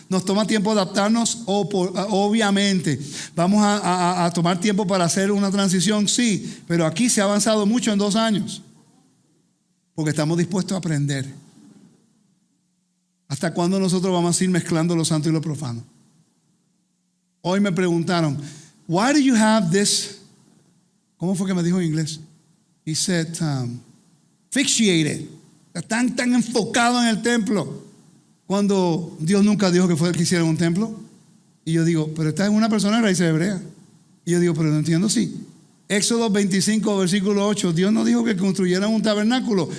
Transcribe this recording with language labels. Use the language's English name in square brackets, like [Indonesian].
[Spanish] ¿Nos toma tiempo adaptarnos? Obviamente. ¿Vamos a tomar tiempo para hacer una transición? Sí. Pero aquí se ha avanzado mucho en 2 años porque estamos dispuestos a aprender. ¿Hasta cuándo nosotros vamos a ir mezclando lo santo y lo profano? Hoy me preguntaron, [English] why do you have this? [Spanish] ¿Cómo fue que me dijo en inglés? [English] He said, fixated. [Spanish] Están tan enfocado en el templo. cuando Dios nunca dijo que hicieran un templo? Y yo digo, pero esta es una persona de raíces hebreas. Y yo digo, pero no entiendo, sí. Éxodo 25, versículo 8, Dios no dijo que construyeran un tabernáculo.